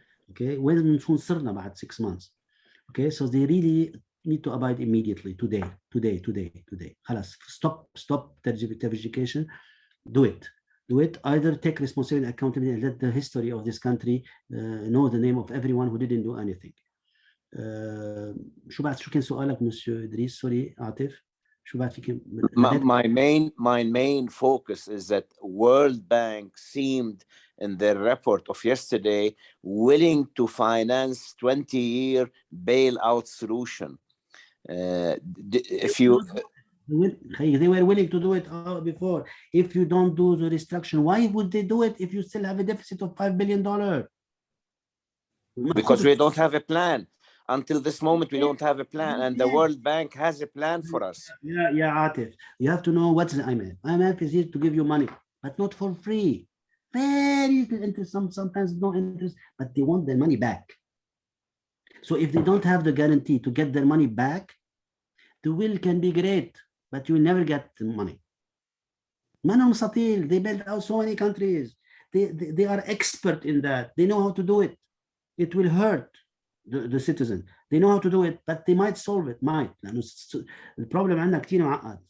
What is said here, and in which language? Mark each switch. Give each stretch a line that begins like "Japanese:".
English: Okay, when
Arabic: نكون صرنا بعد
English: 6 months. Okay, so they really need to abide immediately, today. خلاص, stop tergiversation. Do it. Either take responsibility and accountability and let the history of this country know the name of everyone who didn't do anything.
Arabic: شو كان سؤالك مسيو إدريس؟ سوري عاطف.
English: My main focus is that World Bank seemed in their report of yesterday willing to finance 20-year bailout solution. If you they were willing to do it before. If you don't do the restructuring, why would they do it if you still have a deficit of $5 billion? Because we don't have a plan. Until this moment, we don't have a plan, and the World Bank has a plan for us. Yeah, Atif. You have to know what's the IMF. IMF is here to give you money, but not for free. Very little interest, sometimes no interest, but they want their money back. So if they don't have the guarantee to get their money back, the will can be great, but you will never get the money. Manam Satil, they built out so many countries. They are expert in that. They know how to do it. It will hurt the citizen. They know how to do it, but they might solve it. The problem
Arabic: عندنا كتير معقد.